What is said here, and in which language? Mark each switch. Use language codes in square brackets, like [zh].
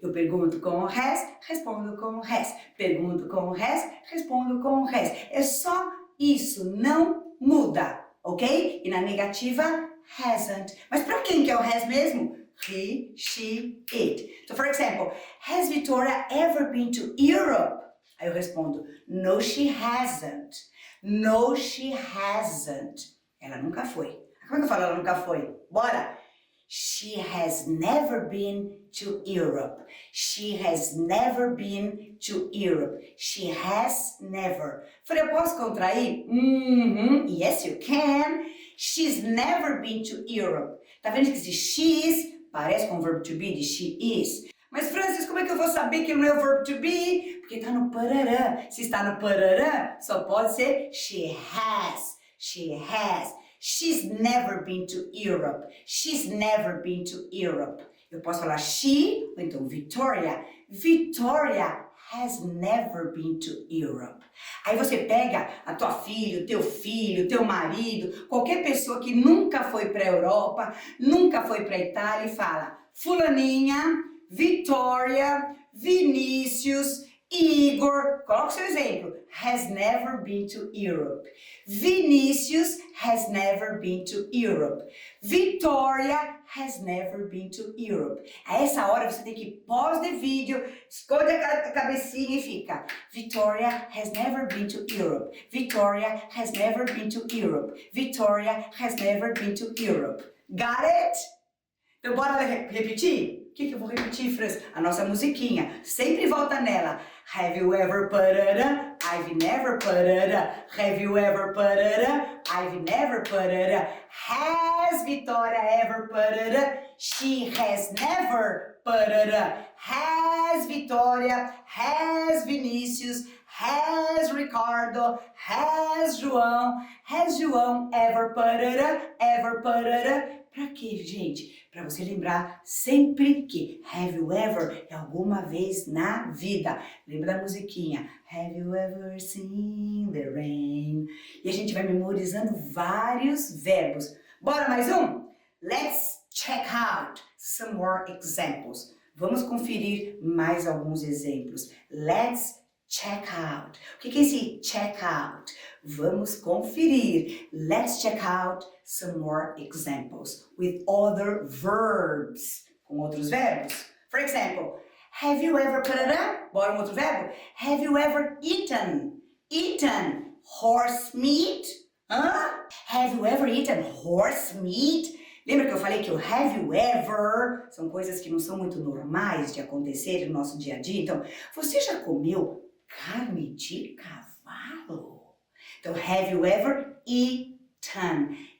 [pt] Eu pergunto com o has, respondo com o has. Pergunto com o has, respondo com o has. É só isso, não muda, ok? E na negativa, hasn't. Mas para quem que é o has mesmo? [en] He, she, it. So, for example, has Victoria ever been to Europe? [pt] Aí eu respondo, [en] no, she hasn't. No, she hasn't. [pt] Ela nunca foi. Como é que eu falo ela nunca foi? Bora! [en] She has never been to Europe. She has never been to Europe. She has never. [pt] Falei, eu posso contrair? [en] Yes, you can. She's never been to Europe. [pt] Tá vendo que esse she's parece com o verbo to be de she is? Mas, Francis, como é que eu vou saber que não é o verbo to be? Porque tá no parará. Se está no parará, só pode ser she has. [en] She has. She's never been to Europe. She's never been to Europe. [pt] Eu posso falar she, ou então Victoria. [en] Victoria has never been to Europe. [pt] Aí você pega a tua filha, o teu marido, qualquer pessoa que nunca foi para a Europa, nunca foi para a Itália e fala fulaninha, Victoria, Vinícius, Igor, coloca o seu exemplo, [en] has never been to Europe. Vinícius has never been to Europe. Victoria has never been to Europe. [pt] A essa hora você tem que [en] pause the vídeo, [pt] esconde a cabecinha e fica [en] Victoria has never been to Europe. Victoria has never been to Europe. Victoria has never been to Europe. Got it? [pt] Então bora repetir? O que eu vou repetir, Franz? A nossa musiquinha. Sempre volta nela. [en] Have you ever parada? I've never parada. Have you ever parada? I've never parada. Has Victoria ever parada? She has never parada. Has Victoria? Has Vinícius? Has Ricardo? Has João ever parada? Ever parada? [pt] Pra quê, gente? Para você lembrar sempre que [en] have you ever [pt] é alguma vez na vida. Lembra da musiquinha? [en] Have you ever seen the rain? [pt] E a gente vai memorizando vários verbos. Bora mais um? [en] Let's check out some more examples. [pt] Vamos conferir mais alguns exemplos. [en] Let's check out. [pt] O que é esse check out? Vamos conferir. [en] Let's check out some more examples with other verbs. [pt] Com outros verbos. [en] For example, have you ever... [pt] Bora um outro verbo? [en] Have you ever eaten? Eaten horse meat? Have you ever eaten horse meat? [pt] Lembra que eu falei que o have you ever são coisas que não são muito normais de acontecer no nosso dia a dia? Então, você já comeu carne de cavalo? [en] Então, have you ever eaten?